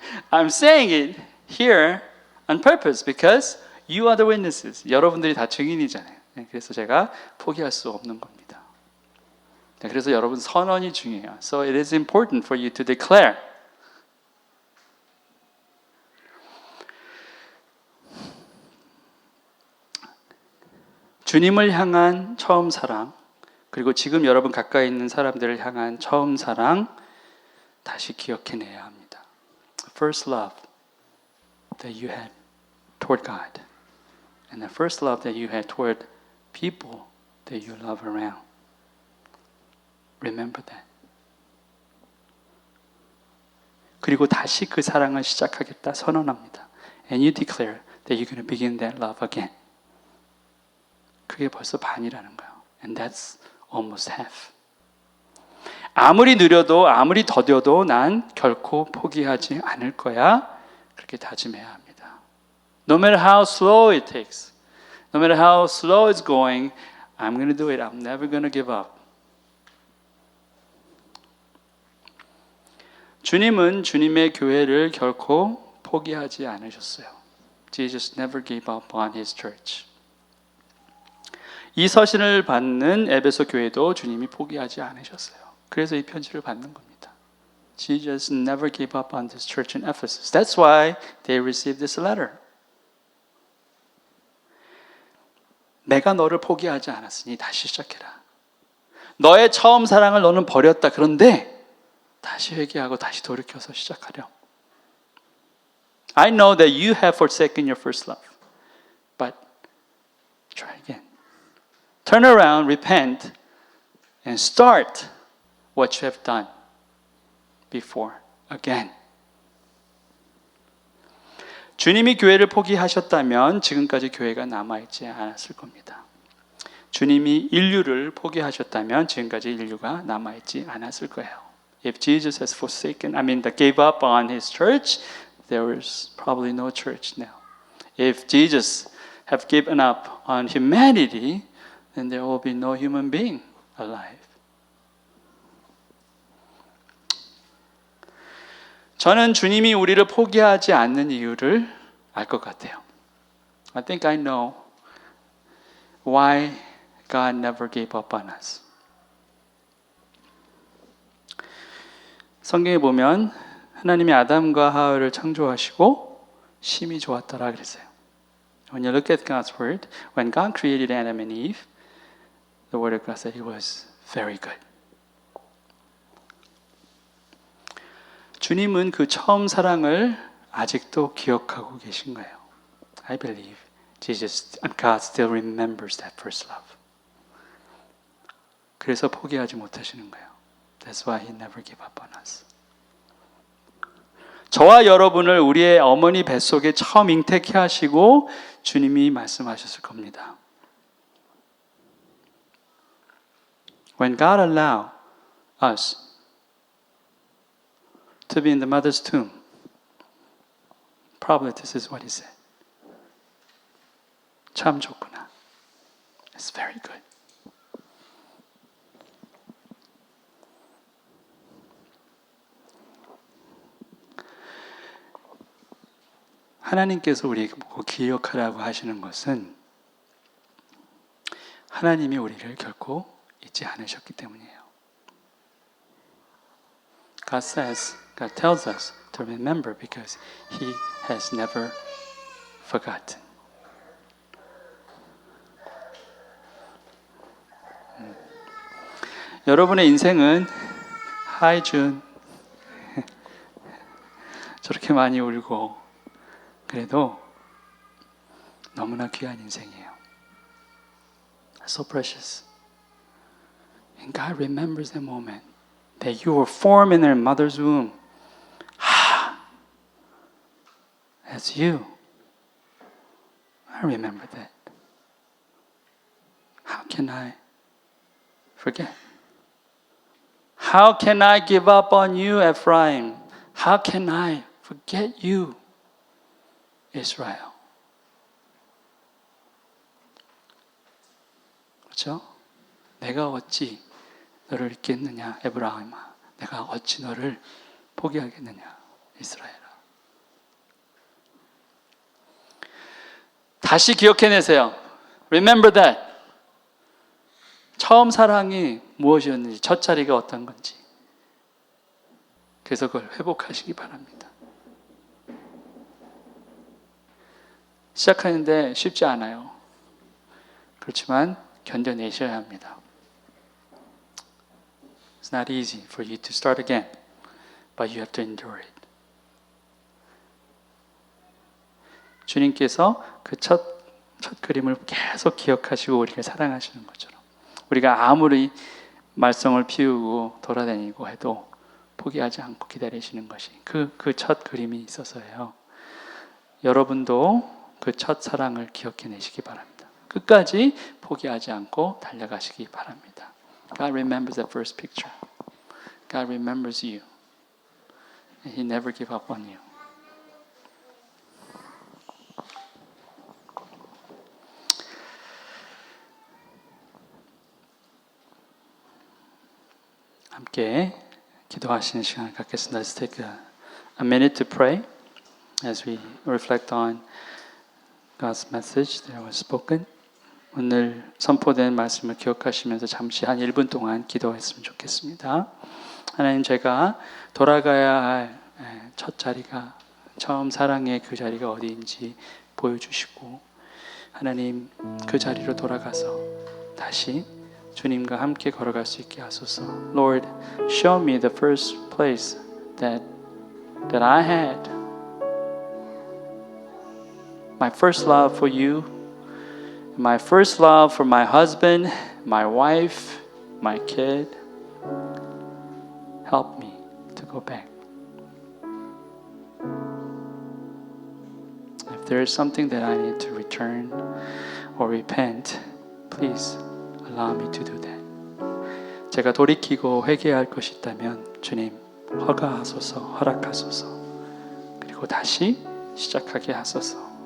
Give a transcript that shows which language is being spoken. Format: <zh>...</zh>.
<en>I'm saying it here on purpose because you are the witnesses.</en> <ko>여러분들이 다 증인이잖아요. 그래서 제가 포기할 수 없는 겁니다. 그래서 여러분 선언이 중요해요.</ko> <en>So it is important for you to declare.</en> <ko>주님을 향한 처음 사랑, 그리고 지금 여러분 가까이 있는 사람들을 향한 처음 사랑 다시 기억해내야 합니다.</ko> <en>First love that you had toward God and the first love that you had toward people that you love around. Remember that.</en> <ko>그리고 다시 그 사랑을 시작하겠다 선언합니다.</ko> <en>And you declare that you're going to begin that love again.</en> <ko>그게 벌써 반이라는 거예요.</ko> <en>And that's almost half.</en> <ko>아무리 느려도 아무리 더뎌도 난 결코 포기하지 않을 거야. 그렇게 다짐해야 합니다.</ko> <en>No matter how slow it takes, no matter how slow it's going, I'm going to do it. I'm never going to give up.</en> <ko>주님은 주님의 교회를 결코 포기하지 않으셨어요.</ko> <en>Jesus never gave up on his church.</en> <ko>이 서신을 받는 에베소 교회도 주님이 포기하지 않으셨어요. 그래서 이 편지를 받는 겁니다.</ko> <en>Jesus never gave up on this church in Ephesus. That's why they received this letter.</en> <ko>내가 너를 포기하지 않았으니 다시 시작해라. 너의 처음 사랑을 너는 버렸다. 그런데 다시 회개하고 다시 돌이켜서 시작하렴.</ko> <en>I know that you have forsaken your first love. But try again. Turn around, repent, and start what you have done before again.</en> <ko>주님이 교회를 포기하셨다면 지금까지 교회가 남아있지 않았을 겁니다. 주님이 인류를 포기하셨다면 지금까지 인류가 남아있지 않았을 거예요.</ko> <en>If Jesus has gave up on his church, there is probably no church now. If Jesus have given up on humanity, then there will be no human being alive.</en> <ko>저는 주님이 우리를 포기하지 않는 이유를 알 것 같아요.</ko> <en>I think I know why God never gave up on us.</en> <ko>성경에 보면 하나님이 아담과 하와를 창조하시고 심히 좋았더라 그랬어요.</ko> <en>When you look at God's word, when God created Adam and Eve, the word of God said it was very good.</en> <ko>주님은 그 처음 사랑을 아직도 기억하고 계신 거예요.</ko> <en>I believe God still remembers that first love.</en> <ko>그래서 포기하지 못하시는 거예요.</ko> <en>That's why He never gave up on us.</en> <ko>저와 여러분을 우리의 어머니 뱃속에 처음 잉태케 하시고 주님이 말씀하셨을 겁니다.</ko> <en>When God allowed us to be in the mother's tomb, probably this is what He said.</en> <ko>참 좋구나.</ko> <en>It's very good.</en> <ko>하나님께서 우리에게 보고 기억하라고 하시는 것은 하나님이 우리를 결코 잊지 않으셨기 때문이에요.</ko> <en>God tells us to remember because He has never forgotten.</en> <ko>여러분의 인생은 Hi June. 그렇게 많이 울고 그래도 너무나 귀한 인생이에요.</ko> <en>So precious. And God remembers the moment that you were formed in your mother's womb. That's you. I remember that. How can I forget? How can I give up on you, Ephraim? How can I forget you, Israel?</en> <ko>그렇죠? 내가 어찌 너를 잊겠느냐, 에브라임아. 내가 어찌 너를 포기하겠느냐, 이스라엘아. 다시 기억해내세요.</ko> <en>Remember that.</en> <ko>처음 사랑이 무엇이었는지, 첫 자리가 어떤 건지. 그래서 그걸 회복하시기 바랍니다. 시작하는데 쉽지 않아요. 그렇지만 견뎌내셔야 합니다.</ko> <en>It's not easy for you to start again, but you have to endure it.</en> <ko>주님께서 그 첫 그림을 계속 기억하시고 우리를 사랑하시는 것처럼 우리가 아무리 말썽을 피우고 돌아다니고 해도 포기하지 않고 기다리시는 것이 그 첫 그림이 있어서예요. 여러분도 그 첫 사랑을 기억해내시기 바랍니다. 끝까지 포기하지 않고 달려가시기 바랍니다.</ko> <en>God remembers that first picture. God remembers you. And He never give up on you.</en> <ko>함께 기도하시는 시간을 갖겠습니다.</ko> <en>Let's take a minute to pray as we reflect on God's message that was spoken.</en> <ko>오늘 선포된 말씀을 기억하시면서 잠시 한 1분 동안 기도했으면 좋겠습니다. 하나님, 제가 돌아가야 할 첫 자리가, 처음 사랑의 그 자리가 어디인지 보여주시고, 하나님 그 자리로 돌아가서 다시 주님과 함께 걸어갈 수 있게 하소서.</ko> <en>Lord, show me the first place that I had. My first love for you, my first love for my husband, my wife, my kid. Help me to go back. If there is something that I need to return or repent, please allow me to do that.</en> <ko>제가 돌이키고 회개할 것이 있다면 주님 허가하소서, 허락하소서. 그리고 다시 시작하게 하소서.</ko>